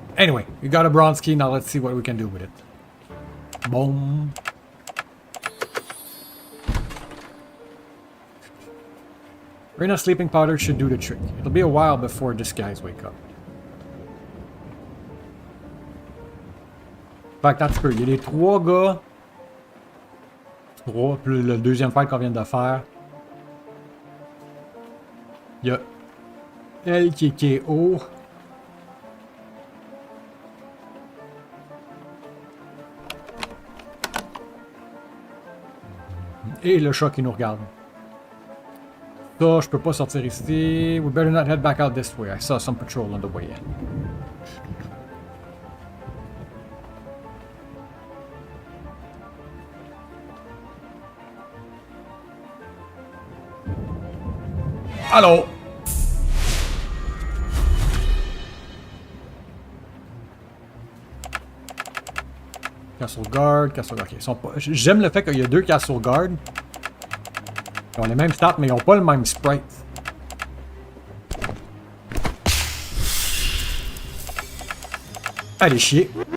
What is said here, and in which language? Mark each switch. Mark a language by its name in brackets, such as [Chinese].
[English] Anyway, we got a bronze key, now let's see what we can do with it. Boom. Rena sleeping powder should do the trick. It'll be a while before these guys wake up. [French] Fait que tant peu, il y a les 3 gars. 3, plus le deuxième fight qu'on vient de faire. Il y a elle qui est KO. Et le chat qui nous regarde. Ça, je peux pas sortir ici. [English] We better not head back out this way. I saw some patrol on the way in. [French] Allô? [English] Castle Guard, Castle Guard. [French] Okay, j'aime le fait qu'il y a 2 Castle Guard. Ils ont les mêmes stats, mais ils n'ont pas le même sprite. Allez chier.